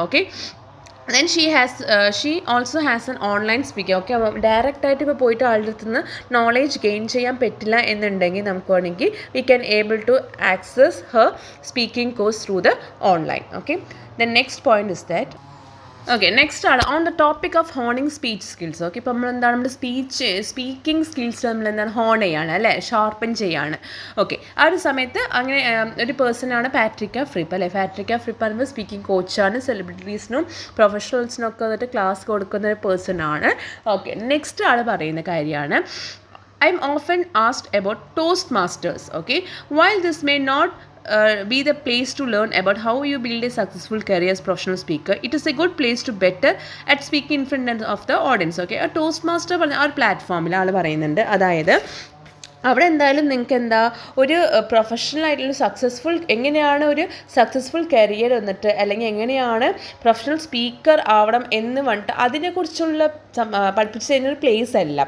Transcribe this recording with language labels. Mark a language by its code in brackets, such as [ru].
[en] Okay, then she also has an online speaking. [ml] Okay, ഡയറക്റ്റായിട്ട് ഇപ്പോൾ പോയിട്ട് ആളുടെ അടുത്ത് നിന്ന് നോളേജ് ഗെയിൻ ചെയ്യാൻ പറ്റില്ല എന്നുണ്ടെങ്കിൽ നമുക്ക് വേണമെങ്കിൽ [en] We can able to access her speaking course through the online. Okay, the next point is that okay, next ആണ് on the topic of honing speech skills. [ml] Okay, ഇപ്പോൾ നമ്മളെന്താണ് നമ്മുടെ സ്പീക്കിംഗ് സ്കിൽസ് നമ്മളെന്താണ് ഹോൺ ചെയ്യാണ് അല്ലേ, ഷാർപ്പൻ ചെയ്യാണ്. ഓക്കെ, ആ ഒരു സമയത്ത് അങ്ങനെ ഒരു പേഴ്സണാണ് പാട്രിക്ക ഫ്രിപ്പ് അല്ലേ. പാട്രിക്ക ഫ്രിപ്പ് പറയുമ്പോൾ സ്പീക്കിംഗ് കോച്ചാണ്, സെലിബ്രിറ്റീസിനും പ്രൊഫഷണൽസിനും ഒക്കെ വന്നിട്ട് ക്ലാസ് കൊടുക്കുന്ന ഒരു പേഴ്സണാണ്. ഓക്കെ, നെക്സ്റ്റ് ആൾ പറയുന്ന കാര്യമാണ് [en] I'm often asked about Toastmasters. Okay, while this may not be the place to learn about how you build a successful career as professional speaker, it is a good place to better at speaking in front of the audience. [ml] Okay, a Toastmaster പറഞ്ഞ ആ ഒരു പ്ലാറ്റ്ഫോമിൽ ആൾ പറയുന്നുണ്ട്. അതായത് അവിടെ എന്തായാലും നിങ്ങൾക്ക് എന്താ ഒരു പ്രൊഫഷണൽ ആയിട്ടുള്ള എങ്ങനെയാണ് ഒരു സക്സസ്ഫുൾ കരിയർ വന്നിട്ട് അല്ലെങ്കിൽ എങ്ങനെയാണ് പ്രൊഫഷണൽ സ്പീക്കർ ആവണം എന്ന് പറഞ്ഞിട്ട് അതിനെക്കുറിച്ചുള്ള പഠിപ്പിച്ച് തരുന്നൊരു പ്ലേസ് അല്ല.